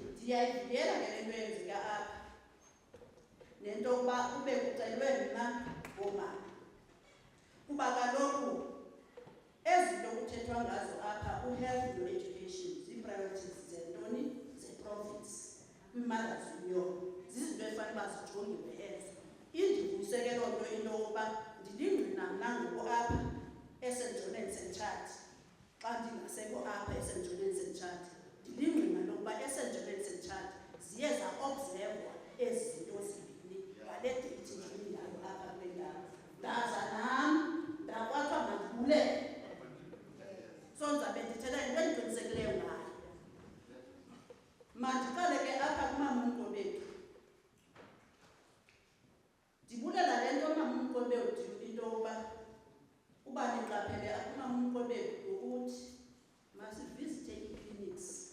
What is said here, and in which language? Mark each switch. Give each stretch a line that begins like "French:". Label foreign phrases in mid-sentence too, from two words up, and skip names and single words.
Xhosa: ndiyayivuyela ke le nto yenzeka apha nento yokuba kube kucelwe mna ngoomama kuba kaloku ezinto kuthethwa ngazo apha u-health no-education zii-priorities zentoni ze-province kwi-
English: mothers union
Xhosa: zizinto efanele uba zijongiwe ezo indivuyise ke loo nto into yokuba ndilingqina mna ngoku apha eSt John and St. Chad xa ndingasekho apha eSt John and St. Chad ndilingqina lokuba eSt John and St. Chad ziye zaobzervwa ezi zinto zimbini ngale deyithi ndiyindawo apha kule ndawo ndaza nam ndakwathiwa mandibulele so ndizabe ndithetha into endiqinisekileyo ngayo mandiqale ke apha kumamnko bethu ndibulela le nto mamnko bethu into yokuba uba niqaphele akumamnko bethu ukuthi masivizithe ii-clinics